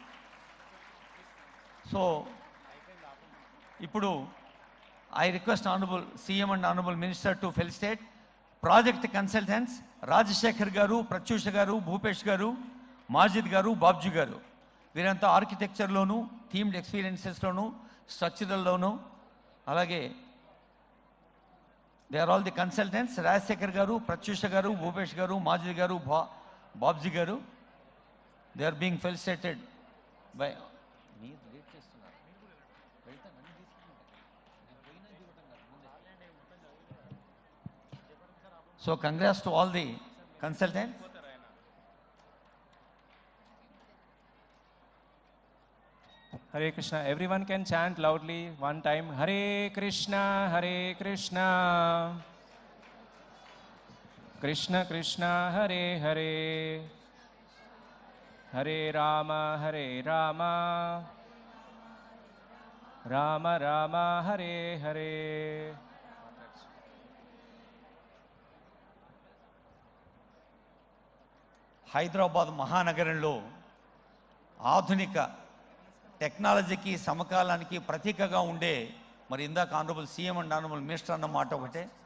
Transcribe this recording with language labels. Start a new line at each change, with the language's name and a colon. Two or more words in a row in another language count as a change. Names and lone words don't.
English: సో ఇప్పుడు I request honourable CM and honourable minister to felicitate project consultants రాజశేఖర్ గారు, ప్రత్యూష గారు, భూపేష్ గారు, మాజిద్ గారు, బాబ్జీ గారు.
Telugu: వీరంతా ఆర్కిటెక్చర్లోను,
English: themed experiences,
Telugu: స్ట్రక్చరల్లోను, అలాగే
English: they are all the consultants.
Telugu: రాజశేఖర్ గారు, ప్రత్యూష గారు, భూపేష్ గారు, మాజిద్ గారు, బాబ్జీ గారు.
English: they are being felicitated by. So congrats to all the consultants. Hare Krishna. Everyone can chant loudly one time.
Sanskrit: Hare Krishna, Hare Krishna, Krishna Krishna, Hare Hare, Hare Rama, Hare Rama, Rama Rama, Hare Hare.
Telugu: హైదరాబాద్ మహానగరంలో ఆధునిక టెక్నాలజీకి, సమకాలానికి ప్రతీకగా ఉండే, మరి ఇందాక
English: honourable CM and honourable minister
Telugu: అన్న మాట ఒకటే.